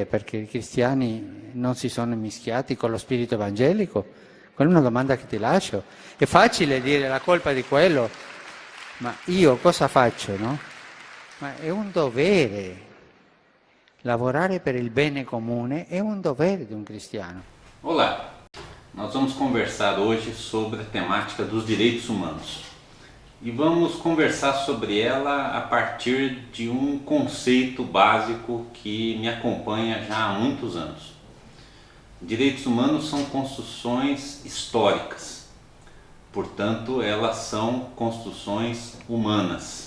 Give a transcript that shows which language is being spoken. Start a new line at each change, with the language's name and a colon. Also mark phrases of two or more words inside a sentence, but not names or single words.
Italian: Perché i cristiani non si sono mischiati con lo spirito evangelico? Quella è una domanda che ti lascio. È facile dire la colpa di quello, ma io cosa faccio, no? Ma è un dovere. Lavorare per il bene comune è un dovere di un cristiano.
Portuguese: Olá, nós vamos conversar hoje sobre a temática dos direitos humanos. E vamos conversar sobre ela a partir de um conceito básico que me acompanha já há muitos anos. Direitos humanos são construções históricas, portanto, elas são construções humanas.